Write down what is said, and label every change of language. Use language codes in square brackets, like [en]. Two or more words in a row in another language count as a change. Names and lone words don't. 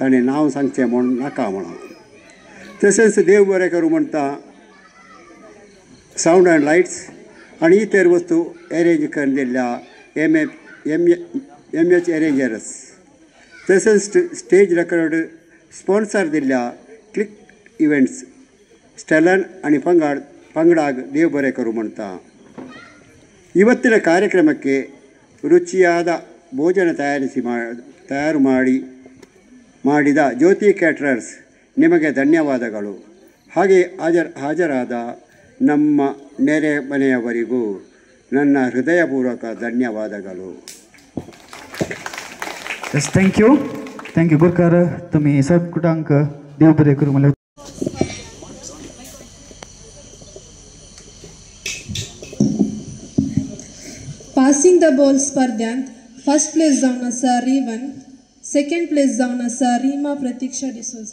[kok] ताणें नांव सांगचें म्हूण नाका म्हणून. तशेंच देव बरें करूं म्हणटा [en] sound and lights [kok] आनी इतर वस्तू अरेंज करून दिल्ल्या एम.एच. अरेंजर्स, तशेंच [en] stage record [kok] स्पॉन्सर दिल्ल्या क्लिक इव्हेंट्स स्टेलन आनी पंगडाक देव बरें करूं म्हणटा. [kn] ಇವತ್ತಿನ ಕಾರ್ಯಕ್ರಮಕ್ಕೆ ರುಚಿಯಾದ ಭೋಜನ ತಯಾರು ಮಾಡಿದ ಜ್ಯೋತಿ ಕ್ಯಾಟರರ್ಸ್ ನಿಮಗೆ ಧನ್ಯವಾದಗಳು. ಹಾಗೆ ಹಾಜರಾದ ನಮ್ಮ ನೆರೆ ಮನೆಯವರಿಗೂ ನನ್ನ ಹೃದಯಪೂರ್ವಕ ಧನ್ಯವಾದಗಳು. [kok] थँक्यू गुरकार, तुम्ही सगळ्यांक देव बरें करूं म्हणलें. [en] passing the ball [kok] स्पर्धांत [en] first place [kok] जावन आसा रिवन, [en] second place [kok] जावन आसा रीमा प्रतीक्षा डिसोजा.